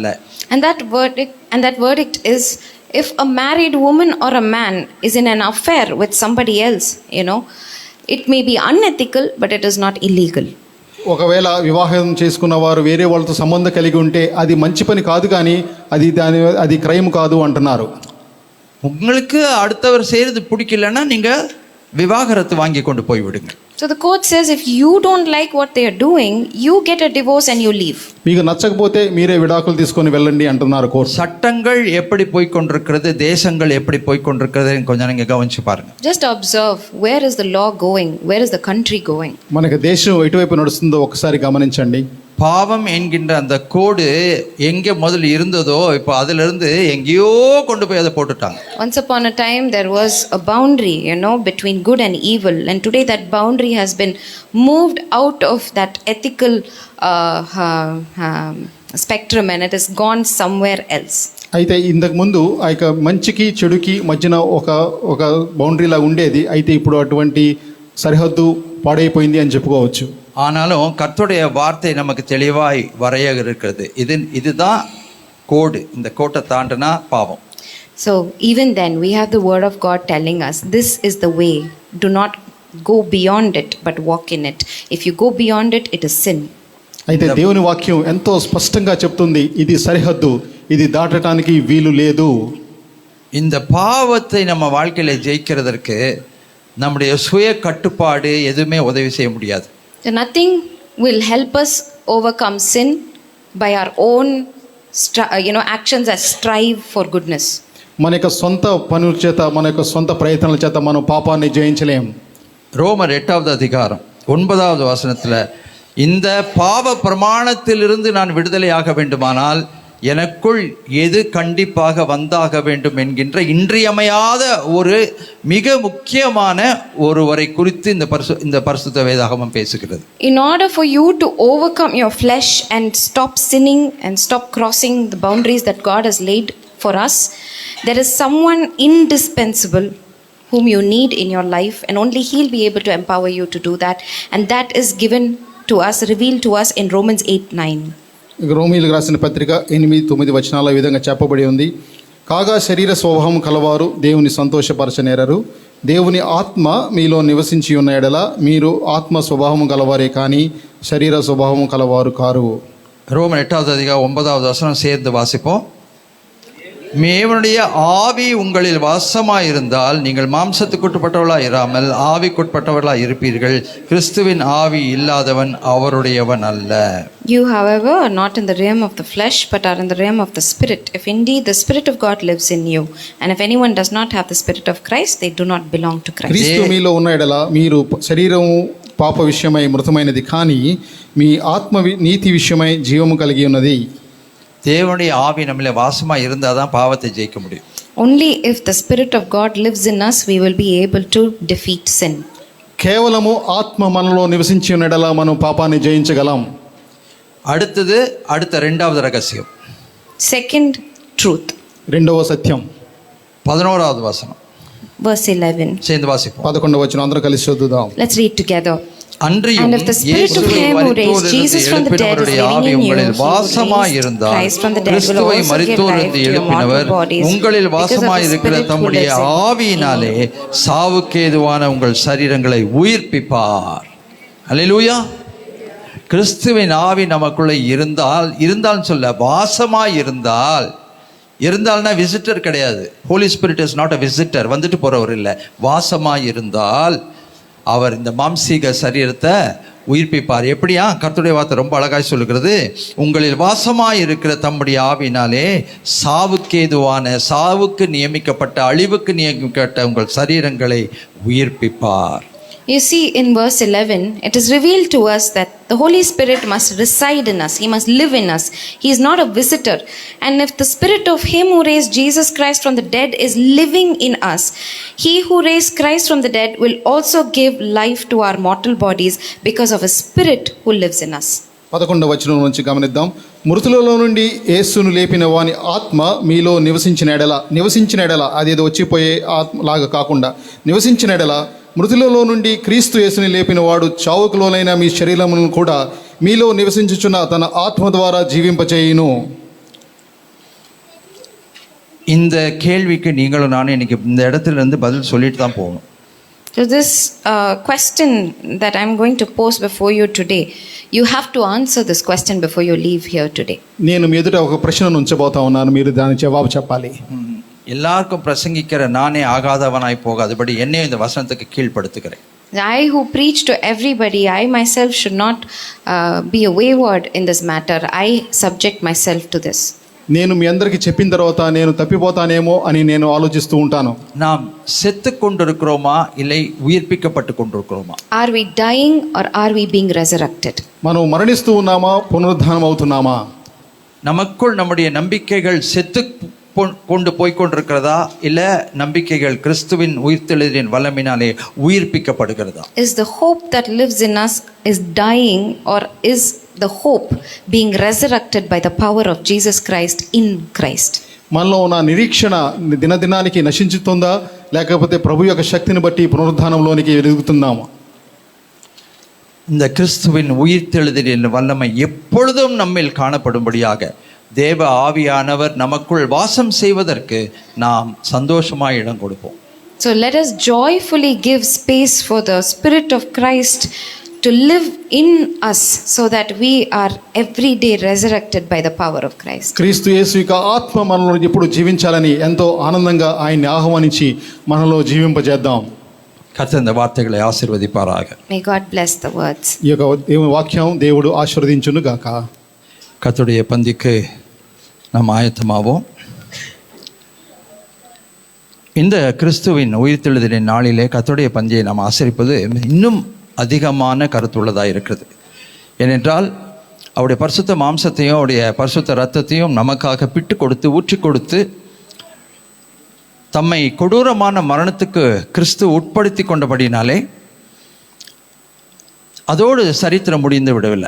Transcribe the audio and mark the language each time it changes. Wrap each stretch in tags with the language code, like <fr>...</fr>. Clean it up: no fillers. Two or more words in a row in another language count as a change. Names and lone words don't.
<en>And that verdict is, if a married woman or a man is in an affair with somebody else, it may be unethical, but it is not illegal.</en> <te>ఒకవేళ వివాహం చేసుకున్న వారు వేరే వాళ్ళతో సంబంధం కలిగి ఉంటే అది మంచి పని కాదు, కానీ అది క్రైమ్ కాదు అంటున్నారు.</te> <ta>உங்களுக்கு அடுத்தவர் செய்கிறது பிடிக்கலன்னா நீங்கள் விவாகரத்து வாங்கி கொண்டு போய் விடுங்க.</ta> <en>So the court says, if you don't like what they are doing, you get a divorce and you leave.</en> <te>మీకు నచ్చకపోతే మీరే విడాకులు తీసుకొని వెళ్ళండి అంటున్నారు కోర్టు.</te> <ta>சட்டங்கள் எப்படி போய் கொண்டிருக்கிறது, தேசங்கள் எப்படி போய் கொண்டிருக்கிறது கொஞ்சம் நீங்கள் கவனிச்சு பாருங்க.</ta> <en>Just observe, where is the law going? Where is the country going?</en> <te>మనకి దేశం ఎటువైపు నడుస్తుందో ఒకసారి గమనించండి.</te> <ta>பாவம் என்கின்ற அந்த கோடு எங்கே முதல்ல இருந்ததோ இப்போ அதிலிருந்து எங்கேயோ கொண்டு போய் அதை போட்டுட்டாங்க.</ta> <en>Once upon a time there was a boundary, between good and evil, and today that boundary has been moved out of that ethical spectrum and it has gone somewhere else.</en> <te>అయితే ఇంతకు ముందు ఆ యొక్క మంచికి చెడుకి మధ్యన ఒక బౌండరీలా ఉండేది. అయితే ఇప్పుడు అటువంటి సరిహద్దు పాడైపోయింది అని చెప్పుకోవచ్చు.</te> <ta>ஆனாலும் கர்த்தருடைய வார்த்தை நமக்கு தெளிவாய் வரைய இருக்கிறது. இதுதான் கோடு, இந்த கோட்டை தாண்டினா பாவம்.</ta> <en>So even then we have the word of God telling us, this is the way, do not go beyond it but walk in it. If you go beyond it, it is sin.</en> <te>అయితే దేవుని వాక్యం ఎంతో స్పష్టంగా చెప్తుంది, ఇది సరిహద్దు, ఇది దాటడానికి వీలు లేదు.</te> <ta>இந்த பாவத்தை நம்ம வாழ்க்கையில ஜெயிக்கிறதற்கு நம்முடைய சுய கட்டுப்பாடு எதுவுமே உதவி செய்ய முடியாது.</ta> <en>So nothing will help us overcome sin by our own actions that strive for goodness.</en> <te>మన యొక్క సొంత పనుల చేత, మన యొక్క సొంత ప్రయత్నాల చేత మనం పాపాన్ని జయించలేం.</te> <ta>ரோமர் 8வது அதிகாரம் 9வது வசனத்தில், இந்த பாவ பிரமாணத்திலிருந்து நான் விடுதலையாக வேண்டுமானால் எனக்குள் எது கண்டிப்பாக வந்தாக வேண்டும் என்கின்ற இன்றியமையாத ஒரு மிக முக்கியமான ஒருவரை குறித்து இந்த பரிசுத்த வேதாகமம் பேசுகிறது.</ta> <en>In order for you to overcome your flesh and stop sinning and stop crossing the boundaries that God has laid for us, there is someone indispensable whom you need in your life, and only He'll be able to empower you to do that, and that is given to us, revealed to us in Romans 8:9.</en> <te>రోమీయులకు రాసిన పత్రిక 8-9 వచనాల విధంగా చెప్పబడి ఉంది. కాగా శరీర స్వభావం కలవారు దేవుని సంతోషపరచనేరరు, దేవుని ఆత్మ మీలో నివసించి ఉన్న ఎడల మీరు ఆత్మ స్వభావం కలవారే కానీ శరీర స్వభావం కలవారు కారు.</te> <ta>ரோமர் 8வது அதிகாரம் 9வது வசனம் சேர்ந்து வாசிப்போம். மேவனுடைய ஆவி உங்களில் வாசமாயிருந்தால் நீங்கள் மாம்சத்துக்குட்பட்டவர்களாக இராமல் ஆவிக்குட்பட்டவர்களாக இருப்பீர்கள். கிறிஸ்துவின் ஆவி இல்லாதவன் அவருடையவன் அல்ல.</ta> <en>You, however, are not in the realm of the flesh, but are in the realm of the Spirit. If indeed the Spirit of God lives in you, and if anyone does not have the Spirit of Christ, they do not belong to Christ.</en> <te>క్రీస్తు మీలో ఉన్న ఎడల మీరు శరీరము పాప విషయమై మృతమైనది, కానీ మీ ఆత్మ నీతి విషయమై జీవము కలిగి ఉన్నది.</te> <ta>தேவனுடைய ஆவி நம்மள வாசமா இருந்தால் தான் பாவத்தை ஜெயிக்க முடியும்.</ta> <en>Only if the Spirit of God lives in us, we will be able to defeat sin.</en> <te>కేవలము ఆత్మ మనలో నివసించి ఉన్న ఎడల మనం పాపాన్ని జయించగలం. அடுத்த రెండవది రహస్యం,</te> <en>Second truth,</en> <te>రెండవ సత్యం</te> <ta>11வது வசனம்</ta> <en>verse 11.</en> <ta>சேர்ந்து வாசிப்போம்.</ta> <te>11వ వచనం అందరూ కలిసి చదువుదాం.</te> <en>Let's read together.</en> <ta>அன்றியும்</ta> <en>And if the Spirit of Him who raised Jesus from the dead is living in you, He raised Christ from the dead, will also give life to your mortal bodies.</en> <ta>உங்களில்</ta> <en>Because of the</en> <ta>வாசமாயிருக்கிற</ta> <en>Spirit who</en> <ta>தம்முடைய</ta> <en>lives in you.</en> <ta>ஆவியினாலே சாவுக்கேதுவான உங்கள் சரீரங்களை உயிர்ப்பிப்பார். அல்லேலூயா. கிறிஸ்துவின் ஆவி நமக்குள்ளே இருந்தால் சொல்ல வாசமாய் இருந்தால்னா விசிட்டர் கிடையாது.</ta> <en>Holy Spirit is not a visitor,</en> <ta>வந்துட்டு போறவர் இல்லை. வாசமாய் இருந்தால் அவர் இந்த மாம்சீக சரீரத்தை உயிர்ப்பிப்பார். எப்படியா? கர்த்தருடைய வார்த்தை ரொம்ப அழகாய் சொல்லுகிறது, உங்களில் வாசமாய் இருக்கிற தம்முடைய ஆவினாலே சாவுக்கு நியமிக்கப்பட்ட, அழிவுக்கு நியமிக்கப்பட்ட உங்கள் சரீரங்களை உயிர்ப்பிப்பார்.</ta> <en>You see, in verse 11, it is revealed to us that the Holy Spirit must reside in us. He must live in us. He is not a visitor. And if the Spirit of Him who raised Jesus Christ from the dead is living in us, He who raised Christ from the dead will also give life to our mortal bodies because of a Spirit who lives in us.</en> <te>11వ వచనం నుంచి గమనిద్దాం. మృతులలో నుండి యేసును లేపిన వాని ఆత్మ మీలో నివసించిన ఎడల అదేదో వచ్చిపోయే ఆత్మలాగా కాకుండా నివసించిన ఎడల మృతులలో నుండి క్రీస్తు యేసుని లేపిన వాడు చావుకులోనైన మీ శరీరమును కూడా మీలో నివసించుచున్న తన ఆత్మ ద్వారా జీవింపచేయును.</te> <ta>இந்த கேள்விக்கு நீங்களும் நானும் இன்னைக்கு இந்த இடத்துல இருந்து பதில் சொல்லிட்டு தான் போகணும்.</ta> <en>So this question that I'm going to pose before you today, you have to answer this question before you leave here today.</en> <te>నేను మీ ఎదుట ఒక ప్రశ్నను ఉంచబోతా ఉన్నాను, మీరు దానికి జవాబు చెప్పాలి.</te> <ta>எல்லாருக்கும் பிரசங்கிக்கிற நானே ஆகாதவனாய் போகாதபடி என்னையும் இந்த வசனத்துக்கு கீழ்ப்படுத்துகிறேன்.</ta> <en>I who preach to everybody, I myself should not be a wayward in this matter. I subject myself to this.</en> <te>నేను మీ అందరికీ చెప్పిన తర్వాత నేను తప్పిపోతానేమో అని నేను ఆలోచిస్తూ ఉంటాను.</te> <ta>நாம் செத்து கொண்டிருக்கிறோமா இல்லை உயிர்ப்பிக்கப்பட்டு கொண்டிருக்கிறோமா?</ta> <en>Are we dying or are we being resurrected?</en> <te>మనం మరణిస్తూ ఉన్నామా, పునరుద్ధానం అవుతున్నామా?</te> <ta>நமக்குள் நம்முடைய நம்பிக்கைகள் செத்து கொண்டு போய்கொண்டிருக்கிறதா இல்ல நம்பிக்கைகள் கிறிஸ்துவின் உயிர்த்தெழுதலின் வல்லமையினாலே உயிர்ப்பிக்கப்படுகிறதா?</ta> <en>Is the hope that lives in us is dying or is the hope being resurrected by the power of Jesus Christ in Christ?</en> <te>మనలో ఉన్న నిరీక్షణ దినదినానికి నశించుతుందా లేకపోతే ప్రభు యొక్క శక్తిని బట్టి పునరుద్ధానంలోనికి ఎదుగుతున్నామా?</te> <ta>இந்த கிறிஸ்துவின் உயிர்த்தெழுதலின் வல்லமை எப்பொழுதும் நம்மில் காணப்படும்படியாக தேவ ஆவியானவர் நமக்குள் வாசம் செய்வதற்கு நாம் சந்தோஷமாய் இடம் கொடுப்போம்.</ta> <en>So let us joyfully give space for the Spirit of Christ to live in us so that we are every day resurrected by the power of Christ.</en> <te>క్రీస్తు యేసు యొక్క ఆత్మ మనలో ఎప్పుడు జీవించాలని ఎంతో ఆనందంగా ఆయన్ని ఆహ్వానించి మనలో జీవింపజేద్దాం.</te> <ta>கர்த்தர் இந்த வார்த்தைகளை ஆசீர்வதிப்பாராக.</ta> <en>May God bless the words.</en> <te>ఈ యొక్క దేవుని వాక్యం దేవుడు ఆశీర్వదించును గాక.</te> <ta>கர்த்தருடைய பந்திக்கு நாம் ஆயத்தமாவோம். இந்த கிறிஸ்துவின் உயிர்த்தெழுதலின் நாளிலே கர்த்தருடைய பந்தியை நாம் ஆசரிப்பது இன்னும் அதிகமான கருத்துள்ளதாக இருக்கிறது. ஏனென்றால் அவருடைய பரிசுத்த மாம்சத்தையும் அவருடைய பரிசுத்த இரத்தத்தையும் நமக்காக பிட்டு கொடுத்து ஊற்றி கொடுத்து தம்மை கொடூரமான மரணத்துக்கு கிறிஸ்து உட்படுத்தி கொண்டபடினாலே அதோடு சரித்திரம் முடிந்து விடவில்லை.</ta>